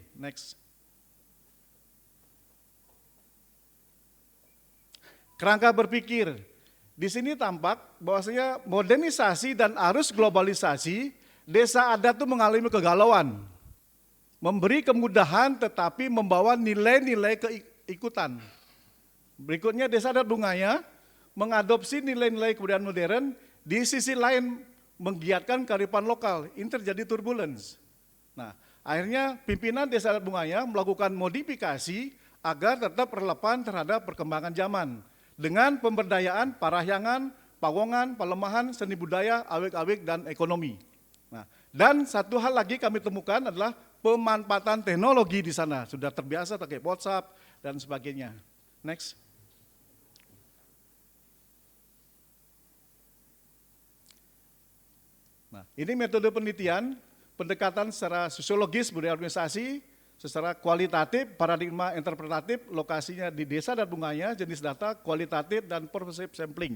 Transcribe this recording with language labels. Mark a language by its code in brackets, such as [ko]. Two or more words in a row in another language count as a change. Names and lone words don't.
[id] Next. Kerangka berpikir. Di sini tampak bahwasanya modernisasi dan arus globalisasi, desa adat itu mengalami kegalauan. Memberi kemudahan tetapi membawa nilai-nilai keikutan. Berikutnya desa adat Bungaya mengadopsi nilai-nilai kebudayaan modern, di sisi lain menggiatkan kearifan lokal, ini terjadi turbulence. Nah, akhirnya pimpinan desa adat Bungaya melakukan modifikasi agar tetap relevan terhadap perkembangan zaman dengan pemberdayaan parahyangan, pawongan, pelemahan seni budaya, awik-awik, dan ekonomi. Nah, dan satu hal lagi kami temukan adalah pemanfaatan teknologi di sana, sudah terbiasa pakai WhatsApp dan sebagainya. Next. Nah, ini metode penelitian, pendekatan secara sosiologis budaya organisasi, secara kualitatif, paradigma interpretatif, lokasinya di desa dan Bungaya, jenis data, kualitatif, dan [en] purposive sampling.